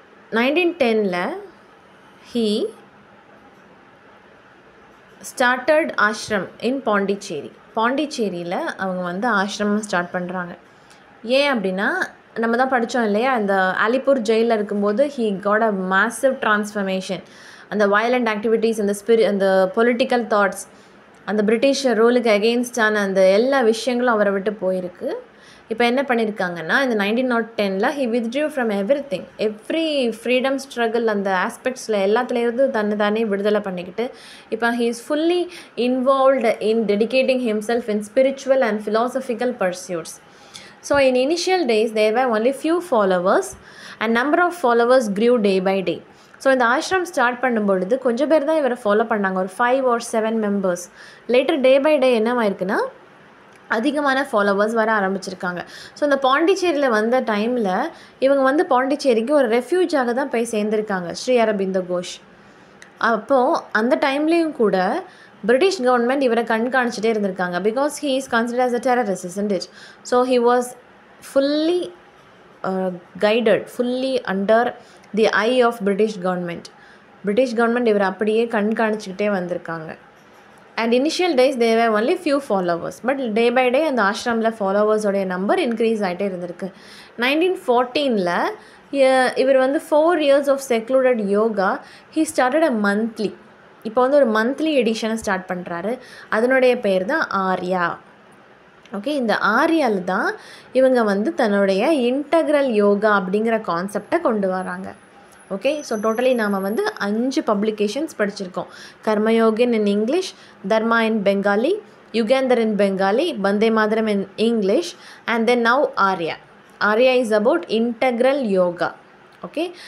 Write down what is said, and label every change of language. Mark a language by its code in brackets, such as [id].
[ta] 1910ல [en] he started ashram in [ta] பாண்டிச்சேரியில் அவங்க வந்து ஆஷ்ரமம் ஸ்டார்ட் பண்ணுறாங்க. ஏன் அப்படின்னா, நம்ம தான் படித்தோம் இல்லையா, இந்த அலிப்பூர் ஜெயிலில் இருக்கும்போது [en] he got a massive transformation. [ta] அந்த violent activities, அந்த பொலிட்டிக்கல் தாட்ஸ், அந்த பிரிட்டிஷ் ரூலுக்கு அகெயின்ஸ்டான அந்த எல்லா விஷயங்களும் அவரை விட்டு போயிருக்கு. இப்போ என்ன பண்ணியிருக்காங்கன்னா, இந்த 1910ல் [en] he withdrew from everything, [ta] freedom struggle அந்த ஆஸ்பெக்ட்ஸில் எல்லாத்துலேருந்து தானே விடுதலை பண்ணிக்கிட்டு இப்போ [en] he is fully involved in dedicating himself in spiritual and philosophical pursuits. So in initial days there were only few followers and number of followers grew day by day. [ta] So இந்த ashram start பண்ணும்பொழுது கொஞ்சம் பேர் தான் இவரை follow பண்ணாங்க, ஒரு 5 or 7 members. Later day by day என்னவாயிருக்குன்னா அதிகமான followers வர ஆரம்பிச்சிருக்காங்க. ஸோ இந்த பாண்டிச்சேரியில் வந்த டைமில் இவங்க வந்து பாண்டிச்சேரிக்கு ஒரு ரெஃப்யூஜாக தான் போய் சேர்ந்துருக்காங்க, ஸ்ரீ அரபிந்தோ கோஷ். அப்போது அந்த டைம்லேயும் கூட பிரிட்டிஷ் கவர்மெண்ட் இவரை கண்காணிச்சிட்டே இருந்திருக்காங்க. [en] Because he is considered as a terrorist, isn't it? So he was fully guided, fully under the eye of British government [ta] இவர் அப்படியே கண்காணிச்சிக்கிட்டே வந்திருக்காங்க. [en] And initial days there were only few followers, but day by day [ta] அந்த ஆஷ்ரமில் ஃபாலோவர்ஸோடைய number increase ஆகிட்டே இருந்திருக்கு. [en] 1914ல் [ta] இவர் வந்து [en] 4 years of secluded yoga he started a monthly. [ta] இப்போ வந்து ஒரு மந்த்லி எடிஷனை ஸ்டார்ட் பண்ணுறாரு. அதனுடைய பேர் தான் ஆர்யா. ஓகே. இந்த ஆர்யாவில் தான் இவங்க வந்து தன்னுடைய இன்டக்ரல் யோகா அப்படிங்கிற கான்செப்டை கொண்டு வராங்க. ஓகே. [en] so totally [ta] நாம் வந்து 5 பப்ளிகேஷன்ஸ் படிச்சிருக்கோம். [en] Karmayogin in English, Dharma in Bengali, Yugantar in Bengali, Vande Mataram in English, and then now Arya is about integral yoga. Okay.